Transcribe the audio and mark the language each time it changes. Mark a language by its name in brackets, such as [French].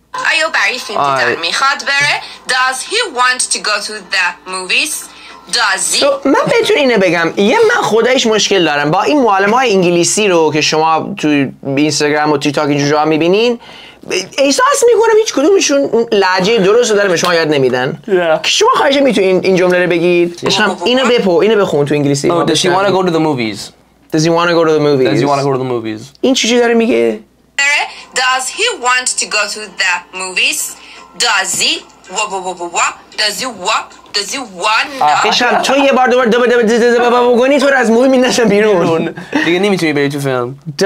[Persian] آیا برای فیلم دیدن میخواد بره؟ [English] Does he want to go to the movies? Does he? [Persian] من بهتون اینه بگم من خودش مشکل دارم با این معلم‌های انگلیسی رو که شما تو اینستاگرام و تیک تاک اینجور جاها میبینین. احساس میکنم هیچ کدومشون لهجه درست رو داره به شما یاد نمیدن. شما خواهش میتونین این جمله رو بگید. اینو بخون تو انگلیسی. [English] Does he want to go to the movies? Does he want to go to the movies? Does he want to go to the movies? [Persian] این چی داره میگه؟ [English] Does he want to go to the movies? Does he? Does he what? Does he want? [Persian] تو یه بار دوباره بگونی تو رو از مووی میندازم بیرون. دیگه نمیتونی بری تو فیلم.